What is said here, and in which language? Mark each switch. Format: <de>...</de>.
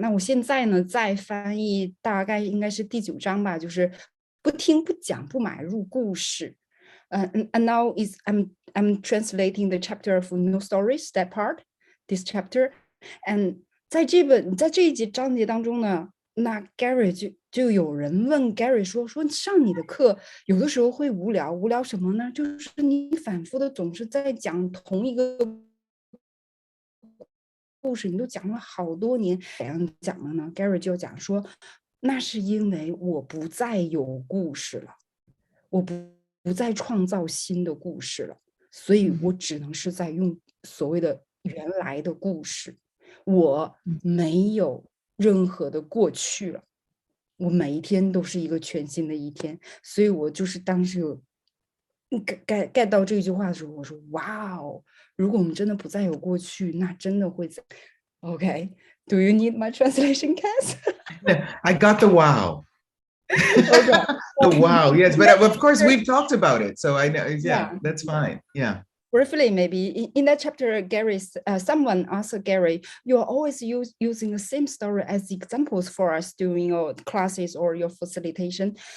<zh>那我现在呢，在翻译大概应该是第9章吧，就是不听、不讲、不买入故事。</zh> <en>And now I'm translating the chapter of no stories, that part, this chapter.</en> <zh>And 在这一节章节当中呢，那 Gary 就有人问 Gary 说上你的课有的时候会无聊什么呢？就是你反复的总是在讲同一个故事，你都讲了好多年，怎样讲了呢？ Gary 就讲说，那是因为我不再有故事了，我不再创造新的故事了，所以我只能是在用所谓的原来的故事，我没有任何的过去了，我每一天都是一个全新的一天，所以我就是当时有get到这句话的时候，我说哇哦，如果我们真的不再有过去，那真的会Okay.</zh> <en>Do you need my translation, Kass? I got the wow. Okay. The wow, yes, but of course we've talked about it, so I know. Yeah, that's fine. Yeah. Briefly, maybe in that chapter, someone asked Gary, "You're always using the same story as examples for us during your classes or your facilitation."</en>